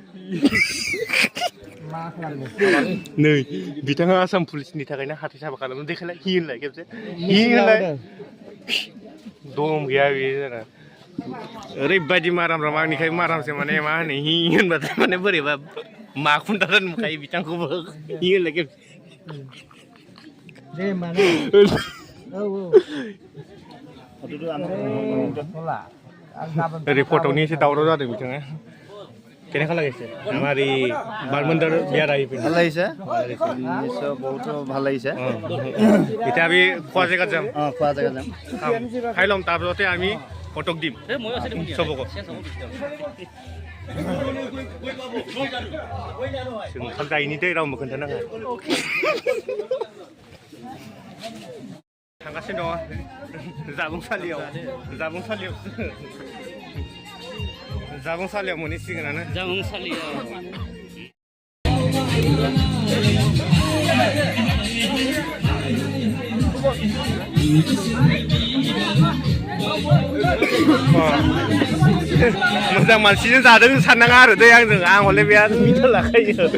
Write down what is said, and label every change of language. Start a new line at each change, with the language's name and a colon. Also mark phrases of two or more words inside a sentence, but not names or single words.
Bodo: नै बिथाङा आसाम पुलिसनि थाखायनो हाथाइ साफा खालामनो देखायलाय हिलाय खेबसे हिलाय दम गैया बे जाना ओरैबायदि मारामराम आंनिखाय मारामसो माने मा होनो हि होनबाथाय माने बोरैबा मा खुन्थारा नुखायो बिथांखौबो हिलाय खेबसे ओरै फट'नि एसे दावराव जादों बिथाङा
Assamese: কেনে ভাল লাগিছে আমাৰ এই বালমন্দাৰ বিয়াৰ আহি পিনে ভাল লাগিছে নিশ্চয় বহুত ভাল লাগিছে এতিয়া আমি খোৱা জেগাত যাম খোৱা জেগাত যাম খাই ল'ম তাৰপিছতে আমি ফটোক দিম চবকো
Bodo: जों ओंखाम जायैनि दै रावबो खोन्थानाङा थांगासिनो दङ जामुंसालियाव मोनहैसिगोनानो जामुंसालियाव मोजां मानसिजों जादों साननाङा आरो दै आंजों आं हले बेहा मिथा लाखायो